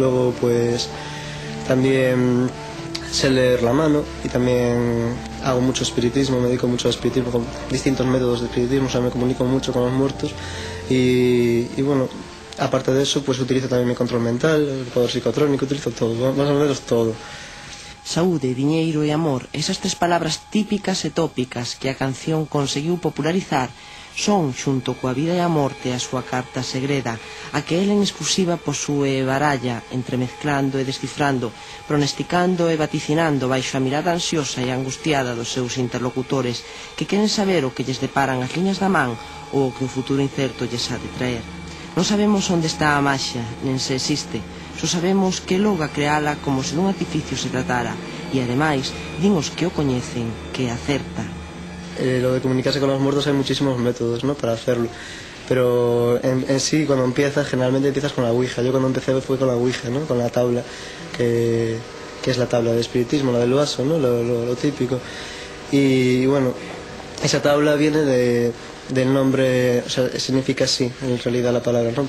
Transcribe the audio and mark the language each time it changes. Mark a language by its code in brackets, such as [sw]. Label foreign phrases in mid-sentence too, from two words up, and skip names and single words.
[es] Luego, pues también sé leer la mano y también hago mucho espiritismo, me dedico mucho al espiritismo con distintos métodos de espiritismo, o sea, me comunico mucho con los muertos y bueno, aparte de eso pues utilizo también mi control mental, el poder psicotrónico, utilizo todo, más o menos todo. [gl] Saúde, diñeiro e amor, esas tres palabras típicas e tópicas que a canción conseguiu popularizar, son, xunto coa vida e a morte, a súa carta segreda, a que el en exclusiva posúe e baralla, entremezclando e descifrando, pronosticando e vaticinando baixo a mirada ansiosa e angustiada dos seus interlocutores, que queren saber o que lles deparan as liñas da man ou o que o futuro incerto lles ha de traer. Non sabemos onde está a maxia, nen se existe, só sabemos que logra creala como se dun artificio se tratara, e ademais, din os que o coñecen, que acerta. [es] Lo de comunicarse con los muertos hay muchísimos métodos, ¿no? Para hacerlo, pero en sí cuando empiezas, generalmente empiezas con la ouija. Yo cuando empecé fue con la ouija, ¿no? Con la tabla, que es la tabla de espiritismo, la del vaso, ¿no? Lo típico. Y bueno, esa tabla viene del nombre, o sea, significa sí, en realidad la palabra, ¿no?